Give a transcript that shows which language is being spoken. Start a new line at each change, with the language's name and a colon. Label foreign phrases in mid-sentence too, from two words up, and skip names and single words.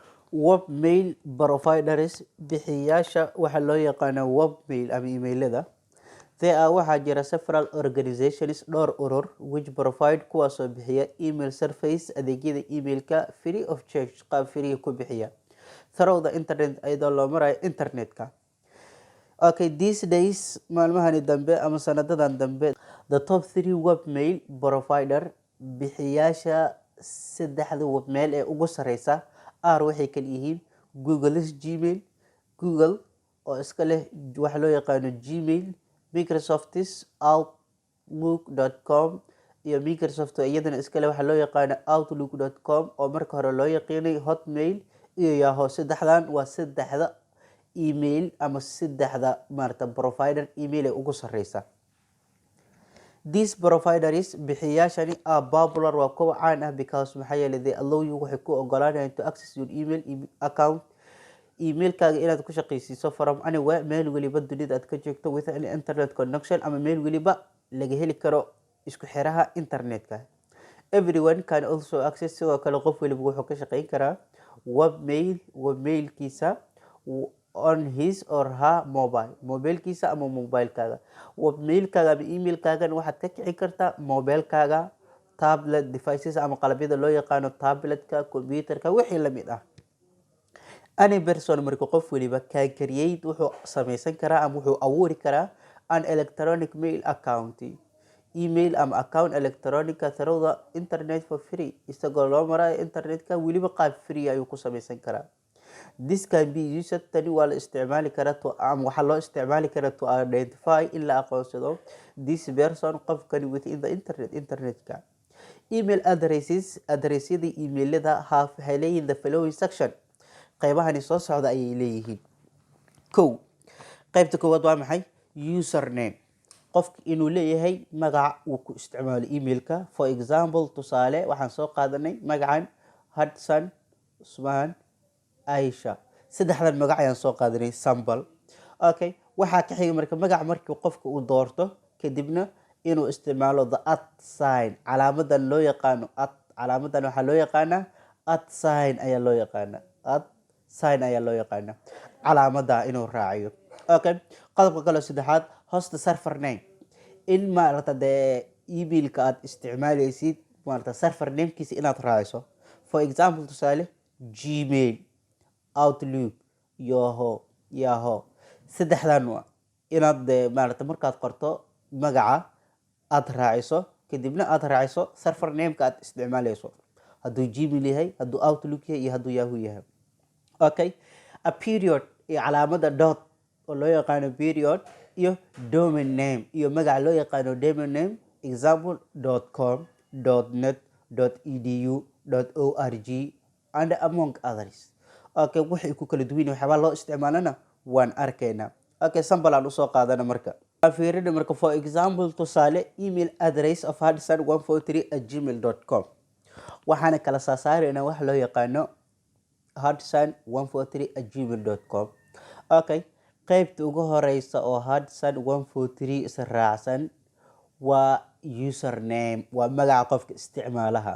English: Webmail providers
Somali: bixiyaasha waxa loo yaqaano webmail ama emailada.
English: There are
Somali: waxaa jira
English: several organizations
Somali: dhowr urur
English: which provide
Somali: kuwaasoo bixiya
English: email service
Somali: adeegyada emailka
English: free of charge
Somali: qaab free ku bixiya
English: through the internet
Somali: iyadoo loo marayo internetka. Okay,
English: these days
Somali: maalmahani dambe ama sanadadan dambe
English: the top 3 webmail provider
Somali: bixiyaasha saddexda webmail ee ugu sareysa waxay kala yihiin Google's Gmail, Google oo iska leh waxa loo yaqaano Gmail, Microsoft's Outlook.com iyo Microsoft iyadana iska leh waxa loo yaqaano Outlook.com oo marka hore loo yaqaanay Hotmail iyo Yahoo. Saddexdan waa saddexda email ama saddexda provider email ee ugu sareysa.
English: These providers
Somali: bixiyaashani
English: are popular
Somali: waa kuwa caan ah because maxaa yeelay
English: they allow you
Somali: waxay ku ogolaanayaan
English: to access your email account
Somali: emailkaaga inaad ku shaqaysiiso
English: from anywhere
Somali: meel waliba dunida aad ka joogto
English: with an internet connection
Somali: ama meel waliba laga heli karo isku xiraha internetka.
English: Everyone can also access
Somali: sidoo kale qof waliba wuxuu ka shaqayn karaa webmailkiisa
English: on his or her
Somali: mobilekiisa ama mobilekaaga. Webmailkaaga ama emailkaagan waxaad ka kici kartaa mobilekaaga,
English: tablet devices
Somali: ama qalabyada loo yaqaano tabletka, computerka wixii la mid ah.
English: Any person
Somali: marka qof waliba
English: can create
Somali: wuxuu samaysan karaa ama wuxuu abuuri karaa
English: an electronic mail account
Somali: email ama account electronic
English: through the internet for free
Somali: isagoo loo marayo internetka waliba qaab free ayuu ku samaysan karaa.
English: This can be used
Somali: tani waa la isticmaali karaa ama waxaa loo isticmaali karaa
English: to identify
Somali: in la aqoonsado
English: this person
Somali: qofkani
English: within the
Somali: internetka. Email addressyada emailada waxay leeyihiin
English: the following section
Somali: qaybahani soo socda ayay leeyihiin. Qaybta koowaad waa maxay? Username qofka inuu leeyahay magac uu ku isticmaalo emailka.
English: For example,
Somali: tusaale waxaan soo qaadanay magacan Hudson, Usman, Aisha. Saddexdan magac ayaan soo qaadanay sample. Okay, waxaa ka xiga marka magac markii qofka uu doorto kadibna inuu isticmaalo the @ calaamadan loo yaqaano calaamadan waxaa loo yaqaanaa @ ayaa loo yaqaanaa ayaa loo yaqaanaa calaamada inuu raaciyo. Okay, qodobka kale saddexaad
English: host server name
Somali: in emailka aad isticmaalaysid server namekiisa inaad raaciso.
English: For example,
Somali: tusaale Gmail, Outlook, Yahoo. Saddexdan waa inaad markaad qorto magaca aad raaciso kadibna aad raaciso server nameka aad isticmaalayso hadduu Gmail yahay, hadduu Outlook yahay iyo hadduu Yahoo yahay. Okay,
English: a period
Somali: iyo calaamada dot oo loo yaqaano period iyo
English: domain name
Somali: iyo magaca loo yaqaano
English: domain name
Somali: example .com, .net, .edu, .org
English: and among others.
Somali: Okay, waxay ku kala duwan yihiin waxyaaba loo isticmaalana waan arkaynaa. Okay, sample aan usoo qaadana marka. Fiirina marka
English: for example
Somali: tusaale
English: email address of
Somali: hudson143@gmail.com waxaana kala saaraynaa wax loo yaqaano hudson143@gmail.com. Okay, qaybta ugu horeysa oo hudson143 is raacsan waa username waa magaca qofka isticmaalaha.